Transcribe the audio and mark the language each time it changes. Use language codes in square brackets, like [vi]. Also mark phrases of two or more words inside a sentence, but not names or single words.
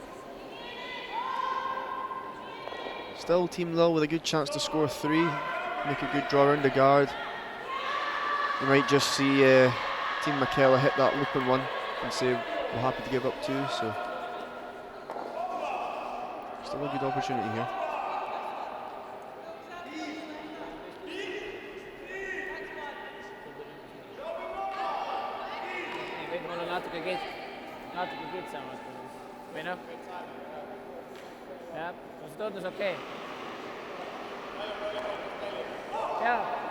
[en] Still Team Lille with a good chance to score 3. Make a good draw around the guard. You might just see Team McKellar hit that open one and say we're happy to give up 2. So still a good opportunity here. [et] Võib mulle natuke kitsamalt või noh. Jah, see tundus okei. Jaa.